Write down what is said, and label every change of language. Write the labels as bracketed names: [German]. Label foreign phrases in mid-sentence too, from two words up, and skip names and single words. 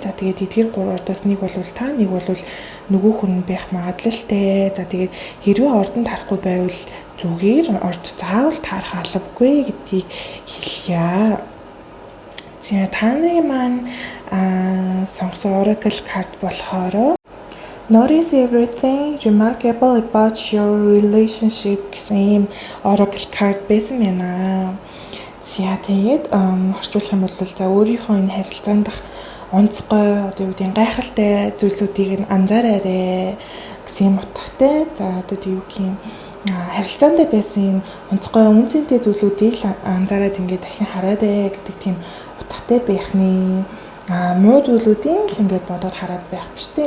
[Mongolian] За тэгээд эдгээр гурван ордоос нэг бол та, нэг бол нөгөө хүн байх магадлалтай. За тэгээд хэрвээ ордонд харахгүй байвал зүгээр орд заавал таарах албагүй гэдгийг хэлье. За та нарын маань сонгосон Oracle card болохоор [English] Notice everything remarkable about your relationship [Mongolian] гэсэн Oracle card байсан байна. За тэгээд орчуулах юм бол за өөрийнхөө энэ харилцаанд дах онцгой одоо юу гэдэг гайхалтай зүйлсүүдийг нь анзаараарай гэсэн утгатай. За одоо юу гэх юм харилцаанд байсан онцгой үнцэнтэй зүйлүүдийг анзаараад ингээд дахин хараарай гэдэг тийм утгатай байхны муу зүйлүүдийн л ингээд бодоод хараад байх биш үү?